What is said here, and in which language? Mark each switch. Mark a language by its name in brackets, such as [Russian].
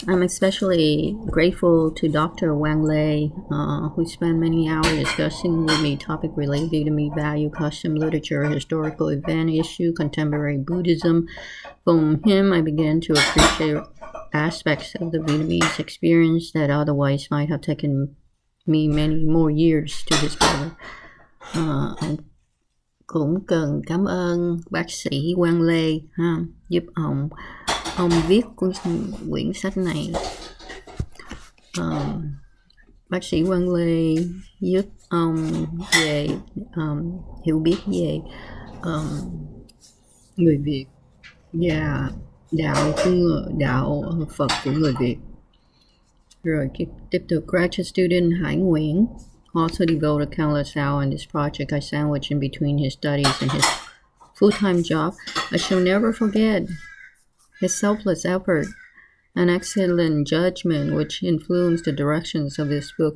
[English] I'm especially grateful to Dr. Wang Lei, who spent many hours discussing with me topics related to Vietnamese value, custom, literature, historical event, issue, contemporary Buddhism. From him, I began to appreciate aspects of the Vietnamese experience that otherwise might have taken me many more years to discover. [Vietnamese] Cũng cần cảm ơn bác sĩ Quang Lê giúp ông viết quyển sách này. Bác sĩ Quang Lê giúp ông về hiểu biết về người Việt và đạo Phật của người Việt. Rồi tiếp tục. [English] Graduate student Hải Nguyễn also devoted countless hours in this project. I sandwiched in between his studies and his full-time job. I shall never forget his selfless effort and excellent judgment which influenced the directions of this book.